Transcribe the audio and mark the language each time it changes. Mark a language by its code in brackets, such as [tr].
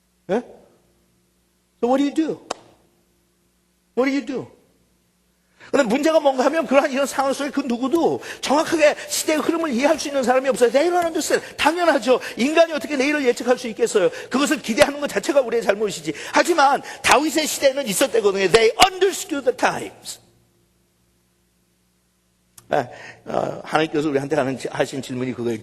[ko] 예? [en] So what do you do? What do you do? [ko] 근데 문제가 뭔가 하면 그러한 이런 상황 속에 그 누구도 정확하게 시대의 흐름을 이해할 수 있는 사람이 없어요. [en] They don't understand. [ko] 당연하죠. 인간이 어떻게 내일을 예측할 수 있겠어요. 그것을 기대하는 것 자체가 우리의 잘못이지. 하지만 다윗의 시대는 있었대거든요. [en] They understood the times. [ko] 하나님께서 우리한테 하신 질문이 그거예요.